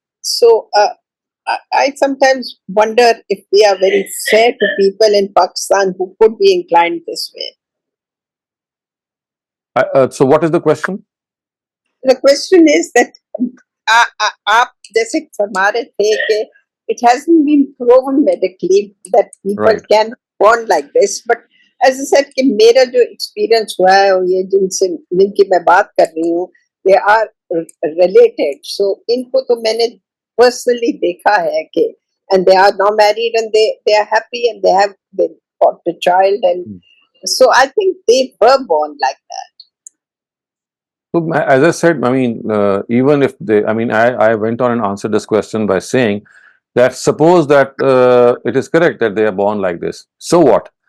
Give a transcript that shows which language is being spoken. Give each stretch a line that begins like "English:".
English: So, I sometimes wonder if we are very fair to people in Pakistan who could be inclined this way. So what is the question? The question is that
Hindi: आप जैसे फरमा रहे थे कि
English: it hasn't been proven medically that people Right. can bond like this, but as I said
Hindi: कि मेरा जो experience हुआ है और ये जिनसे जिनकी मैं बात कर रही हूँ,
English: they are related. So
Hindi: इनको तो मैंने personally देखा है कि
English: and they are now married and they are happy and they got the child and so I think they were born like that. So as I said, I mean, even if they, I mean, I went on and answered this question by saying that suppose that it is correct that they are born like this. So what?